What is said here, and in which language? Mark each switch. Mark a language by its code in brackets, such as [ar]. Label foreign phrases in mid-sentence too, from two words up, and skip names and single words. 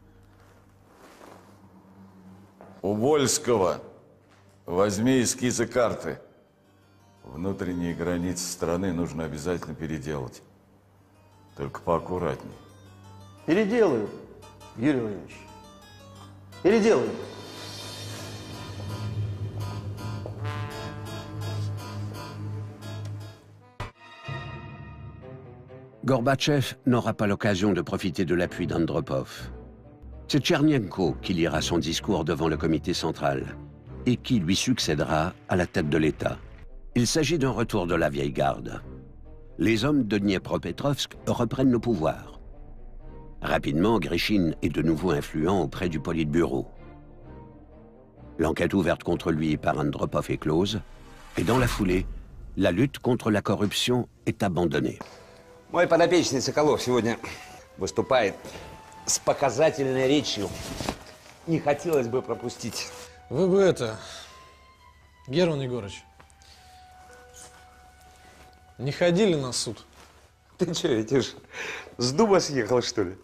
[ru] У Вольского возьми эскизы карты. Внутренние границы страны нужно обязательно переделать. Только поаккуратней. Переделаю, Юрий Владимирович. Переделаю. [fr] Gorbatchev n'aura pas l'occasion de profiter de l'appui d'Andropov. C'est Tchernenko qui lira son discours devant le comité central et qui lui succédera à la tête de l'État. Il s'agit d'un retour de la vieille garde. Les hommes de Dniepropetrovsk reprennent le pouvoir. Rapidement, Grishine est de nouveau influent auprès du Politburo. L'enquête ouverte contre lui par Andropov est close, et dans la foulée, la lutte contre la corruption est abandonnée. [ru] Мой подопечный Соколов сегодня выступает с показательной речью. Не хотелось бы пропустить. Вы бы это, Герман Егорович, не ходили на суд? Ты что, Витюш, с дуба съехал, что ли?